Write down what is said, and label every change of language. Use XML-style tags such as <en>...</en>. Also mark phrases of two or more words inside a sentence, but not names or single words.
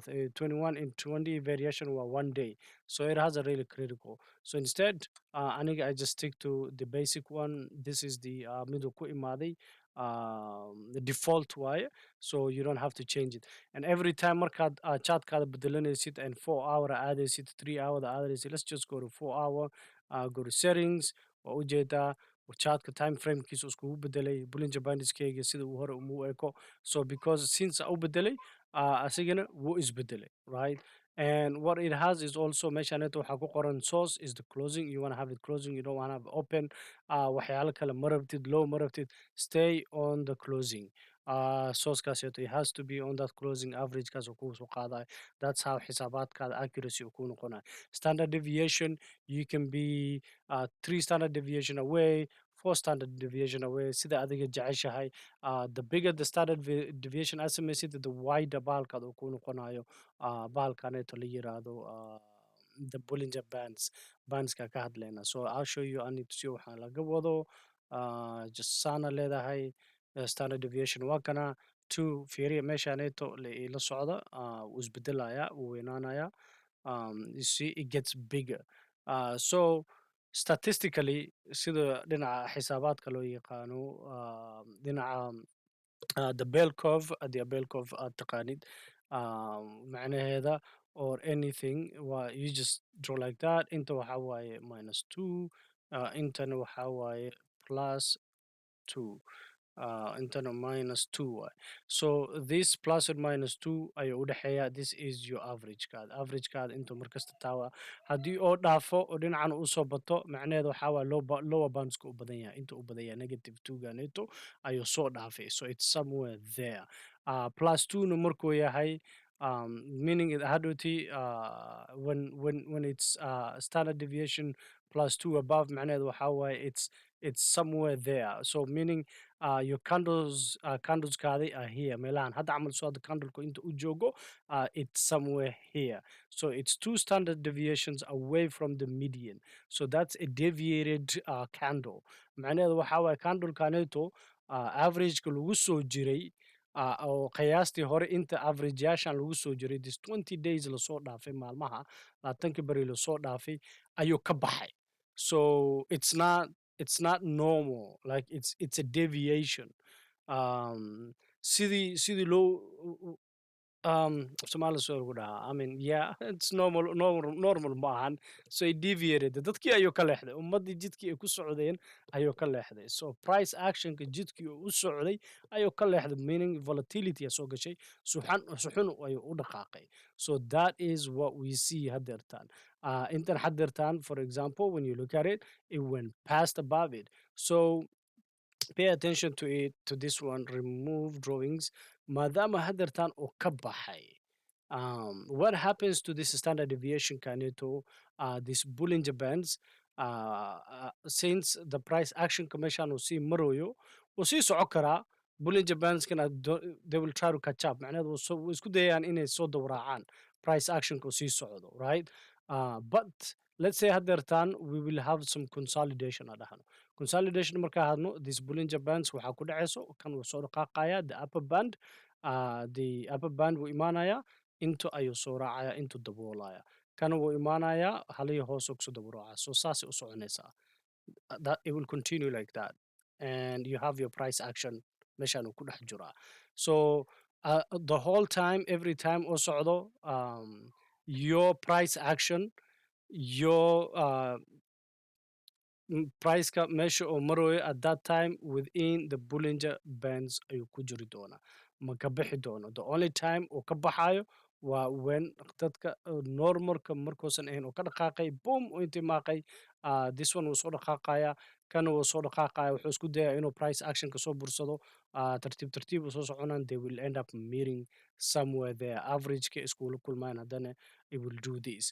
<en>21 and 20 variation were 1 day. So it has a really critical. So instead, aniga I just stick to the basic one. This is the middle</en> <so>ku imaaday,</so> <en>the default way. So you don't have to change it. And every time</en> <so>markaad chartkaada bedelanaysid</so> <en>and 4 hour aadaysid, 3 hour aadaysid, let's just go to 4 hour, go to settings,</en> <so>waa ujeedaa chartka</so> <en>time framekiisa</en> <so>iskugu bedelay Bollinger Bandskeyga sida uu hore umu eko.</so> <en>So because since</en> <so>u bedelay, asigana wuu isbedelay,</so> <en>right? And what it has is also</en> <so>meeshaneeto waxaa ku qoran</so> <en>source is the closing. You want to have it closing, you don't want to have it open.</en> <so>Waxyaalo kale ma rabtid, low ma rabtid,</so> <en>stay on the closing. Source kaaseeto, it has to be on that closing average</en> <so>kaas uu kuu soo qaadayo.</so> <en>That's how</en> <so>xisaabaadkaada accuracy uu kuu noqonayo.</so> <en>Standard deviation, you can be 3 standard deviation away, 4 standard deviation away,</en> <so>sida adiga jeceshahay.</so> <en>The bigger the standard deviation</en> <so>aad samaysid,</so> <en>the wider</en> <so>bahalkaada uu kuu noqonayo. Bahalkaneeto la yiraahdo</so> <en>the Bollinger bandska</en> <so>ka hadlayna.</so> <en>So I'll show you, I need to see</en> <so>waxaan laga wado. Just saana leedahay,</so> <en>standard deviation</en> <so>waa kana 2 fiiriya meeshaneeto la socda, wuu isbedelaya, wuu weynaanaya.</so> <en>You see it gets bigger. So statistically</en> <so>sida dhinaca xisaabaadka loo yaqaano, dhinaca</so> <en>the bell curve, the bell curve</en> <so>aad taqaanid, macnaheeda</so> <en>or anything, you just draw like that.</en> <so>Inta waxaa waaye -2, intana waxaa waaye +2. Intana -2 waay.</so> <en>So this plus and -2</en> <so>ayuu u dhexeeya.</so> <en>This is your average kaada.</en> <so>Average kaada intuu markasta taawa. Haddii oo dhaafo oo dhinacan u soo bato, macnaheedu waxaa waaye lower bandska u badan yahay. Inta u badan yahay -2 ganeeto ayuu soo dhaafay.</so> <en>So it's somewhere there. +2 na markuu yahay, meaning</en> <so>hadhowti</so> <en>when it's standard deviation +2 above,</en> <so>macnaheedu waxaa waaye</so> <en>it's somewhere there. So meaning your candleskaadi are here</en> <so>meelahan hadda camal. So hadda candleku inta u joogo,</so> <en>it's somewhere here. So it's 2 standard deviations away from the median. So that's a deviated candle.</en> <so>macnaheedu waxaa waaye candlekaneeto averageka lagu soo jiray, oo qiyaastii hore inta averageyaashan lagu soo jiray</so> <en>this 20 days</en> <so>lasoo dhaafay, maalmaha 20 beri lasoo dhaafay ayuu ka baxay.</so> <en>So it's not normal, like it's a deviation.</en> <so>Sidii loo Somali soo ugu dhahaa,</so> <en>I mean yeah, it's normal ma ahan. So it deviated,</en> <so>dadkii ayuu ka leexday, ummadii jidkii ay ku socdeen ayuu ka leexday. So</so> <en>price actionka</en> <so>jidkii uu u socday ayuu ka leexday,</so> <en>meaning volatility</en> <so>soo gashay, suxun ayuu u dhaqaaqay.</so> <en>So that is what we see haddeertaan.</en> <so>Intan haddeertaan,</so> <en>for example, when you look at it, it went past above it. So pay attention to it, to this one, remove drawings.</en> <so>Maadaama haddeertaan uu ka baxay,</so> <en>what happens to this standard deviation kaneeto, this Bollinger Bands, since the price actionka meeshaan uu sii marayo</en> <so>wuu sii soco karaa.</so> <en>Bollinger Bandskana they will try to catch up.</en> <so>macnaheedu wuu isku dayayaan inay soo dawraacaan price actionka uu sii socdo,</so> <en>right? But let's say haddeertaan we will have some consolidation</en> <so>aan dhahno. Consolidation markaa hadno,</so> <en>this Bollinger Bands</en> <so>waxaa ku dhacayso kan wuu soo dhaqaaqaya,</so> <en>the upper band</en> <so>wuu imaanaya, into ayuu soo raacaya, intuu daboolaya. Kana wuu imaanayaa, halihii hoos kusoo daburaaca. So saasay u soconaysaa.</so> <en>That it will continue like that. And you have your price action meeshaan uu ku dhex jiraa. So the whole time, every time oo socdo, your price action, your priceka meesha oo marayo at that time within the Bollinger Bands</en> <so>ayuu ku jiri doonaa, ma ka bixi doono.</so> <en>The only time</en> <so>uu ka baxayo waa</so> <en>when dadka</en> <so>normalka markuusan ahayn uu ka dhaqaaqay, boom uu intimaaqay,</so> <en>this one</en> <so>wuu soo dhaqaaqaya, kana wuu soo dhaqaaqaya, wuxuu isku dayaya inuu price actionka soo bursado, tartiib tartiib u soo soconaan,</so> <en>they will end up meeting somewhere there,</en> <so>averageka iskula kulmaan, haddana</so> <en>it will do this.</en>